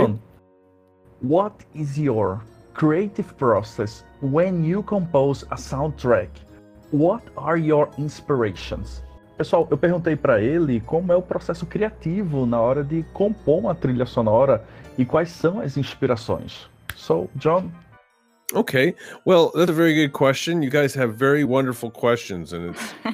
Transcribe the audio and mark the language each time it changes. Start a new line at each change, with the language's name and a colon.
English: John, what is your creative process when you compose a soundtrack? What are your inspirations?
Portuguese: Pessoal, eu perguntei para ele como é o processo criativo na hora de compor uma trilha sonora e quais são as inspirações.
English: So, John? Okay, well, that's a very good question. You guys have very wonderful questions, and it's...